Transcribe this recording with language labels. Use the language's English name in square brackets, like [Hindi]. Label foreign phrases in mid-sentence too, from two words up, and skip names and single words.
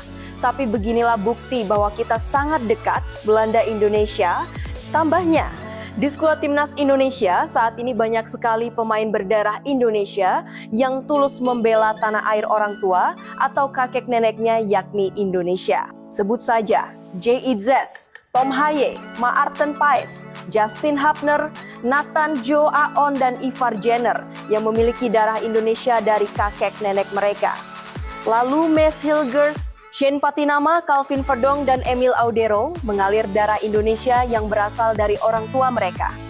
[Indonesian] Tapi beginilah bukti bahwa kita sangat dekat, Belanda Indonesia. Tambahnya, di skuad timnas Indonesia saat ini banyak sekali pemain berdarah Indonesia yang tulus membela tanah air orang tua atau kakek neneknya yakni Indonesia. Sebut saja J.I.Z, Tom Haye, Maarten Paes, Justin Hapner, Nathan Joe Aon, dan Ivar Jenner yang memiliki darah Indonesia dari kakek nenek mereka. Lalu Mes Hilgers, Shane Patinama, Calvin Verdong, dan Emil Audero mengalir darah Indonesia yang berasal dari orang tua mereka.